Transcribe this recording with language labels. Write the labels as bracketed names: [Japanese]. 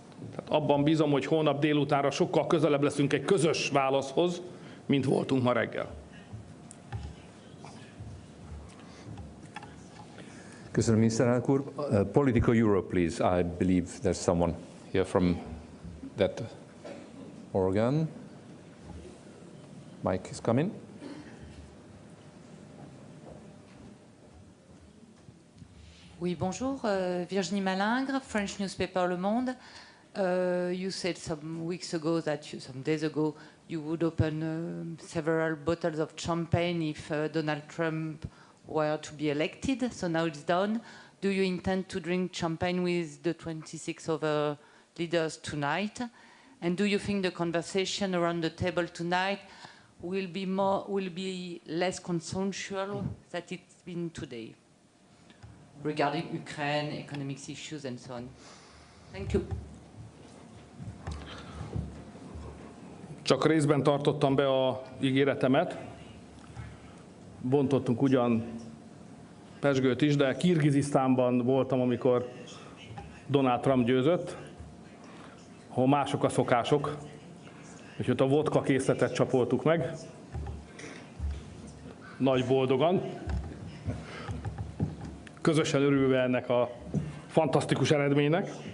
[Hungarian] Tehát abban bízom, hogy holnap délutánra sokkal közelebb leszünk egy közös válaszhoz, mint voltunk ma reggel. Köszönöm, miniszterelnök úr. [English] Political Europe, please. I believe there's someone here from that organ. Mike is coming. [French] Oui, bonjour. [English] Virginie Malingre, French newspaper Le Monde. You said some weeks ago some days ago, you would open several bottles of champagne if Donald Trump were to be elected. So now it's done. Do you intend to drink champagne with the 26 other leaders tonight? And do you think the conversation around the table tonight will be less consensual than it's been today regarding Ukraine, economic issues and so on? Thank you. [Hungarian] Csak részben tartottam be a ígéretemet. Bontottunk ugyan pezsgőt is, de Kirgizisztánban voltam, amikor Donald Trump győzött, ahol mások a szokások, és ott a vodka készletet csapoltuk meg, nagy boldogan, közösen örülve ennek a fantasztikus eredménynek.